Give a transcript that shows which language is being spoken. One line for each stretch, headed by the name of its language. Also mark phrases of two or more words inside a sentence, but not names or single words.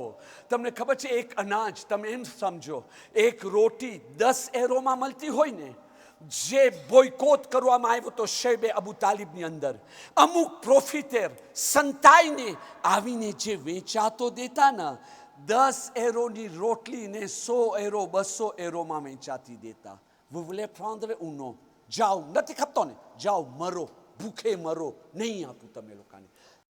Gujarati: તમને ખબર છે, એક અનાજ, તમે એમ સમજો, એક રોટી 10 યુરોમાં મળતી હોય ને, જે બોયકોટ કરવામાં આવ્યો તો શેબે અબુ તાલિબની અંદર, અમુક પ્રોફિટેર સંતાઈને આવીને જે વેચાતો દેતા ને, 10 યુરોની રોટલીને 100 યુરો 200 યુરોમાં વેચાતી દેતા.
French: Vous voulez prendre ou non?
Gujarati: જાઓ, નથી ખપતો ને, જાઓ મરો, ભૂખે મરો, નહીં આપું તમે લોકોને.